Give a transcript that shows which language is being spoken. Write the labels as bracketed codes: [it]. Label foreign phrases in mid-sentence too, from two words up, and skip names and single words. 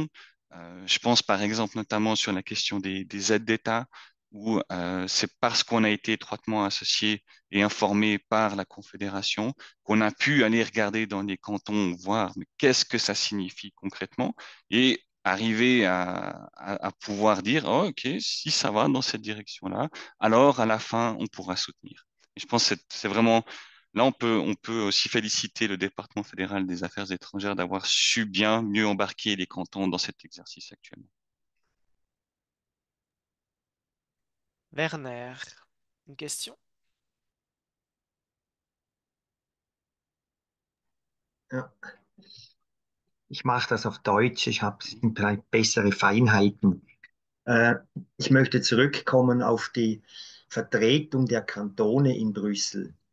[fr] Je pense par exemple notamment sur la question des aides d'État, où c'est parce qu'on a été étroitement associé et informé par la Confédération qu'on a pu aller regarder dans les cantons, voir mais qu'est-ce que ça signifie concrètement et arriver à pouvoir dire, oh, OK, si ça va dans cette direction-là, alors à la fin, on pourra soutenir. Et je pense que c'est vraiment là, on peut aussi féliciter le département fédéral des affaires étrangères d'avoir su bien mieux embarquer les cantons dans cet exercice actuellement. Werner, une question? [de] Ja, ich mache das auf Deutsch, ich habe vielleicht bessere Feinheiten. Äh, Ich möchte zurückkommen auf die Vertretung der Kantone in Brüssel.